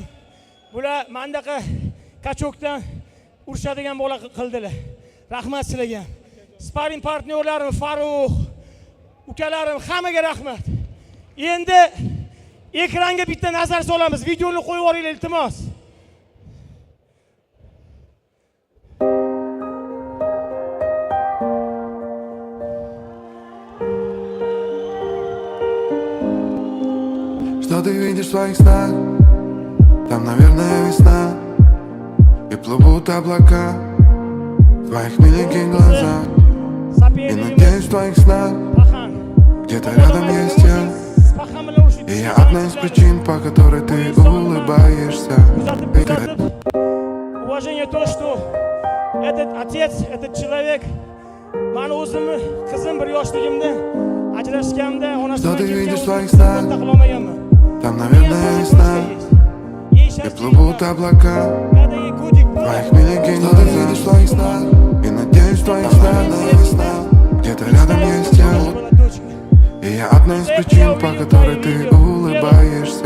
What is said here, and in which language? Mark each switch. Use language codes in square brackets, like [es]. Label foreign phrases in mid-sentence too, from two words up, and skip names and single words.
[uz] Bular mendaqa kachokdan urishadigan bola qildilar. Rahmat sizlarga. Sparring partnyorlarim Farruh, ukalarim hammaga rahmat. Endi ekranga bitta nazar solamiz. Videoni qo'yib yuboringlar iltimos. [ru] Что ты видишь в своих снах? Там, наверное, весна. И плывут облака в твоих миленьких глазах. И надеюсь, в твоих снах где-то рядом есть я. И я одна из причин, по которой ты улыбаешься. Уважение то, что этот отец, этот человек, [uz] mani o'zimni qizim bir yoshligimda ajrashganimda [ru] Что ты видишь в своих снах? Там, наверное, весна. И плывут облака в твоих миленьких глазах. Что ты видишь в своих снах? И надеюсь, в твоих снах весна. Где-то рядом есть я. И я одна из причин, по которой ты улыбаешься.